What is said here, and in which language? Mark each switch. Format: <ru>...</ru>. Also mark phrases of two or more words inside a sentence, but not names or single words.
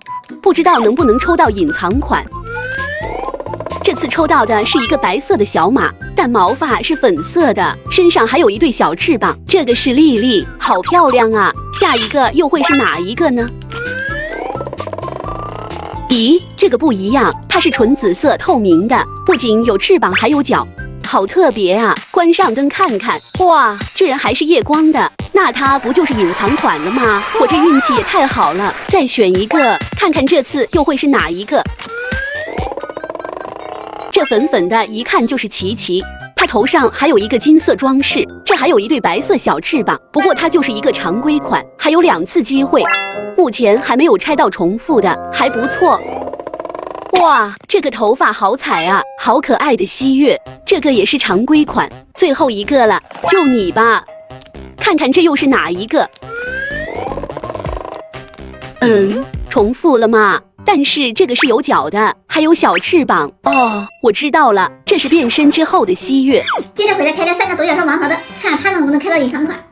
<zh>不知道能不能抽到隱藏款。這次抽到的是一個白色的小馬，但毛髮是粉色的，身上還有一對小翅膀。這個是麗麗，好漂亮啊！下一個又會是哪一個呢？咦，這個不一樣，它是純紫色透明的，不僅有翅膀，還有腳，好特別啊！關上燈看看，哇，居然還是夜光的，那它不就是隱藏款了嗎？我這運氣也太好了，再選一個，看看這次又會是哪一個？這粉粉的，一看就是琪琪。它頭上還有一個金色裝飾，這還有一對白色小翅膀。不過它就是一個常規款，還有2次機會，目前還沒有拆到重複的，還不錯。哇，這個頭髮好彩啊，好可愛的希月，這個也是常規款，最後一個了，就你吧，看看這又是哪一個？重複了嗎？但是這個是有腳的，還有小翅膀哦。我知道了，這是變身之後的希月。接着回来開這3個独角獸盲盒的，看看它能不能開到隱藏款。</zh>